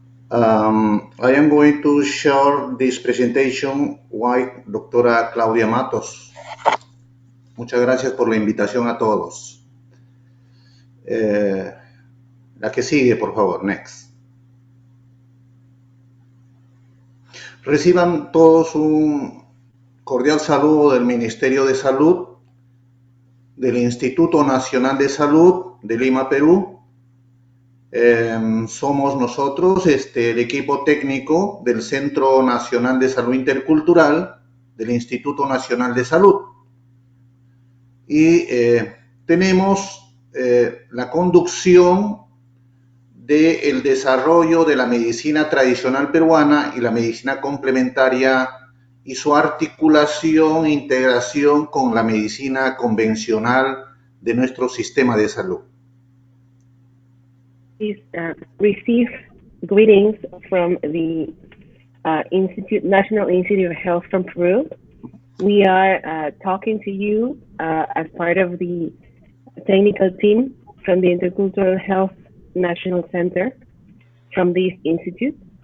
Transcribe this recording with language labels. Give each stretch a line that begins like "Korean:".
English: I am going to share this presentation with Dr. Claudia Matos.
Spanish: Muchas gracias por la invitación a todos. La que sigue, por favor, next. Reciban todos un cordial saludo del Ministerio de Salud, del Instituto Nacional de Salud de Lima, Perú. Somos nosotros el equipo técnico del Centro Nacional de Salud Intercultural del Instituto Nacional de Salud. Y tenemos la conducción del desarrollo de la medicina tradicional peruana y la medicina complementaria y su articulación e integración con la medicina convencional de nuestro sistema de salud.
English: Please receive greetings from the National Institute of Health from Peru. We are talking to you as part of the technical team from the Intercultural Health National Center from this institute.